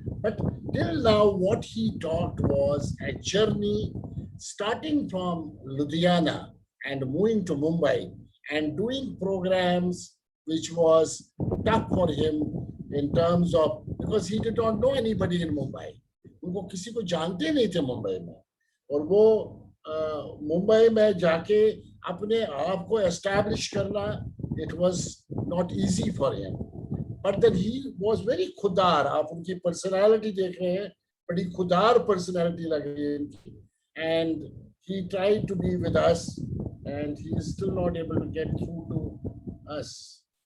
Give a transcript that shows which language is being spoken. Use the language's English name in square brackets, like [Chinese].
[English] But till now, what he talked was a journey starting from Ludhiana and moving to Mumbai and doing programs which was tough for him in terms of, because he did not know anybody in Mumbai. [Hindi] उनको किसी को जानते नहीं थे मुंबई में, और वो मुंबई में जाके अपने आप को एस्टैब्लिश करना, [English] it was not easy for him. But then he was very खुदार, [Hindi] आप उनकी पर्सनालिटी देख रहे हैं, बड़ी खुदार पर्सनालिटी लग रही है इनकी, [English] and he tried to be with us and he is still not able to get through to us.